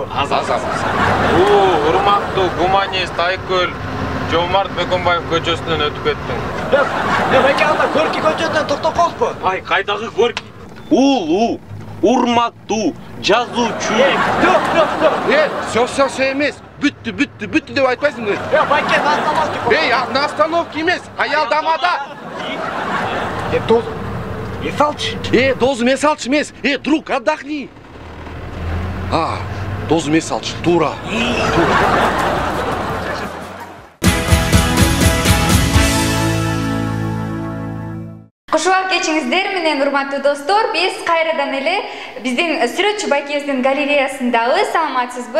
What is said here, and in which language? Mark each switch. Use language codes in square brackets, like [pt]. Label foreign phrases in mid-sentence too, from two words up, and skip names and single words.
[ky] Улуу, урматтуу, гуманист, айкөл, Жомарт Бөкөнбаев көчөсүнөн өтүп кеттиң. Байке, анда Горький көчөсүнөн токтоп коёсузбу? Ай, кайдагы Горький? Улуу, урматтуу, жазуучу. Все эмес. Бүттү деп айтпайсыңбы? Байке, [ru] на остановке. [ky] Ей, [ru] на остановке [ky] эмес, аялдамада. Дозу, не салчы. Дозу мен салчы эмес. [ru] Друг, отдохни. [ky] Дозу мен салчы, тура. Кушуак кечиңиздер менен урматтуу достор, биз кайрадан эле биздин сүрөтчү байкебиздин галереясындагы. Саламатсызбы?